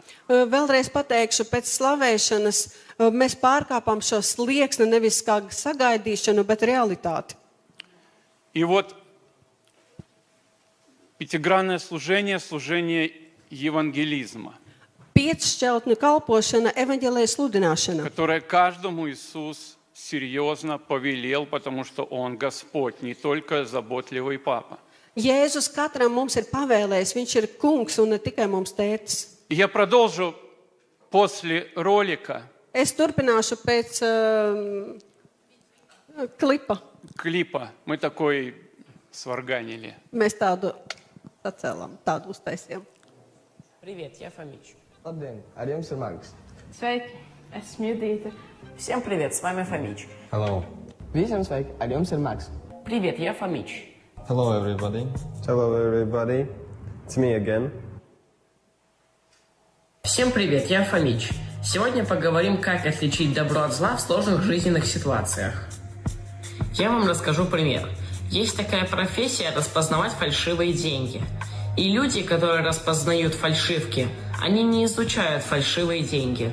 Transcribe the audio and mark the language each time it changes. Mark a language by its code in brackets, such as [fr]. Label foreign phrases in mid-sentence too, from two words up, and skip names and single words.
[lv] Vēlreiz pateikšu, pēc slavēšanas mēs pārkāpām šo slieksni nevis kā sagaidīšanu, bet realitāti. [ru] И вот пятигранное служение, служение евангелизма, [lv] Piecšķeltņu kalpošana, evaņģēlijas sludināšana, [ru] которое каждому Иисус серьезно повелел, потому что Он Господь, не только заботливый Папа. [lv] Jēzus katram mums ir pavēlējis, viņš ir kungs un ne tikai mums tētis. [ru] И я продолжу после ролика, [lv] Es turpināšu pēc [ru] клипа. Мы такой сварганили. [lv] Mēs tādu sacēlām, tādu uztaisījām. [ru] Привет, я Фомич. [lv] Labdien, ar jums ir Marks. Sveiki, esmu Judīte. [ru] Всем привет, с вами Фомич. [en] Hello. [lv] Visiem sveiki, ar jums ir Marks. [ru] Привет, я Фомич. [en] Hello everybody. Hello everybody, it's me again. [ru] Всем привет, я Фомич. Сегодня поговорим, как отличить добро от зла в сложных жизненных ситуациях. Я вам расскажу пример. Есть такая профессия — распознавать фальшивые деньги. И люди, которые распознают фальшивки, они не изучают фальшивые деньги.